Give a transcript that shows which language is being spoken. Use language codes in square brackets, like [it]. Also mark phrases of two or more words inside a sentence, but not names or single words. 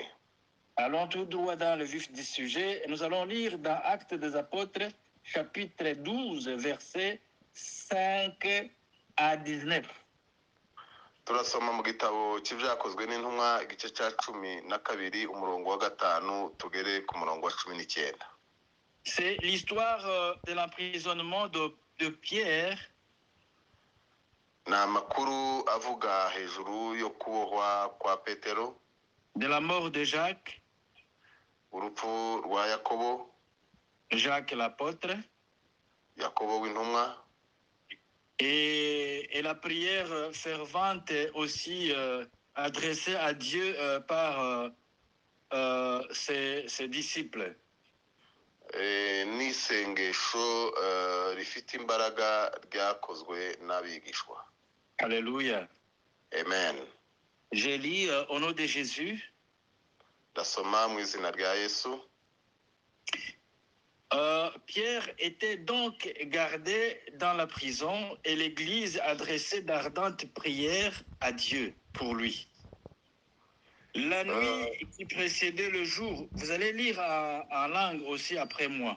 [fr] Allons tout droit dans le vif du sujet. Nous allons lire dans Actes des Apôtres, chapitre 12, versets 5 à 19. [rw] Turasoma mu gitabo cy'ibyakozwe n'intumwa igice cya 12 umurongo wa 5 tugere ku murongo wa 19. [fr] C'est l'histoire de l'emprisonnement de Pierre. [rw] Ni amakuru avuga hejuru yo kubohwa kwa Petero, [fr] de la mort de Jacques, [rw] urupfu rwa Yakobo, [fr] Jacques l'apôtre, [rw] Yakobo w'intumwa, [fr] et la prière fervente aussi adressée à Dieu par ses disciples. [rw] N'isengesho rifite imbaraga ryakozwe n'abigishwa. [fr] Alléluia. Amen. Je lis au nom de Jésus. [rw] Ndasoma mu izina rya Yesu. [fr] Pierre était donc gardé dans la prison et l'Église adressait d'ardentes prières à Dieu pour lui. La nuit qui précédait le jour, vous allez lire en langue aussi après moi.